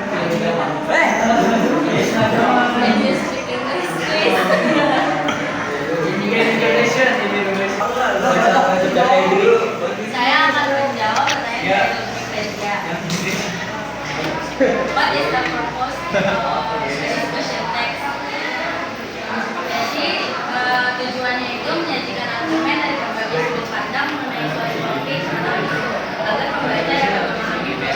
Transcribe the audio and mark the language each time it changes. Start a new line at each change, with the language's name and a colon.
English: Can you speak English, please?
Indonesian: Saya akan menjawab pertanyaan dari Wikipedia.
English: What is the purpose of discussion text?
Indonesian: Jadi tujuannya itu menyajikan argumen dari berbagai sudut pandang mengenai suatu topik atau isu agar pembaca dapat memahami